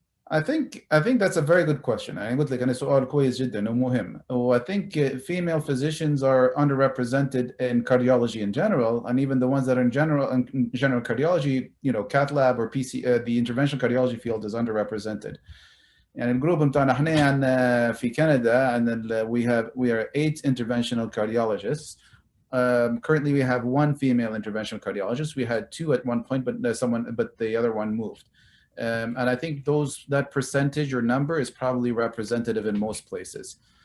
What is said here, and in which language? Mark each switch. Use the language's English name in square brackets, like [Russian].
[English] I think that's a very good question. [Arabic] أنا قلت لك أنا سؤال كويس جدا ومهم. [English] I think female physicians are underrepresented in cardiology in general, and even the ones that are in general cardiology, you know, cath lab or PC, the interventional cardiology field is underrepresented. [Arabic] يعني الجروب بتاعنا احنا في كندا [English] and we are 8 interventional cardiologists. Currently we have 1 female interventional cardiologist. We had 2 at one point, but the other one moved. And I think that percentage or number is probably representative in most places.